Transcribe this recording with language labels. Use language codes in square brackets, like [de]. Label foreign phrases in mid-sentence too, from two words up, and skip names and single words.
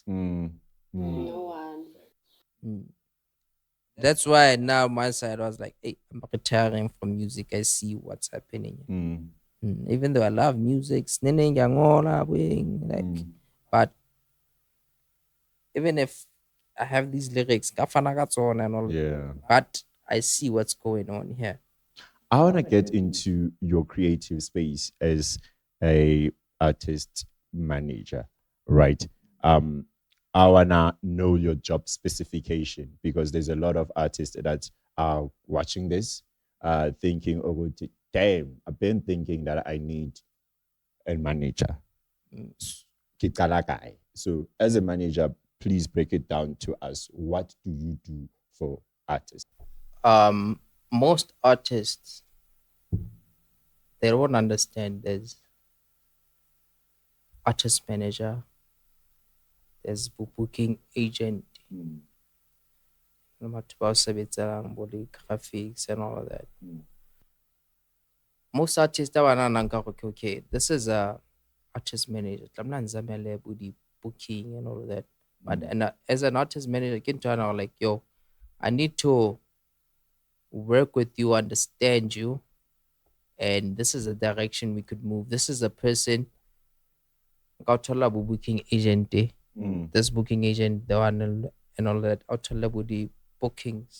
[en] No one. That's why now my side was like, hey, I'm retiring from music. I see what's happening. Even though I love music, like But even if I have these lyrics, [st] kafana ka tsona [en] and all, Yeah. but I see what's going on here. I want to get into your creative space as a artist manager, right? I wanna know your job specification because there's a lot of artists that are watching this, thinking, "Oh, damn! I've been thinking that I need a manager." [st] Ke qala kae? [en] So, as a manager, please break it down to us. What do you do for artists? Most artists, they don't understand there's artist manager, there's booking agent, [st] batho ba o sebetselang bo di-graphics [en] and all of that. Most artists are [st] nahanang ka gore, [en] okay, this is a artist manager. [st] Tlamehile a nzamele bo di-booking [en] and all of that. But as an artist manager, [st] ke ntho yana [en] like, yo, I need to work with you, understand you, and this is a direction we could move. This is a person. I'll tell about booking agent. This booking agent, the one and all that. I'll tell about the bookings.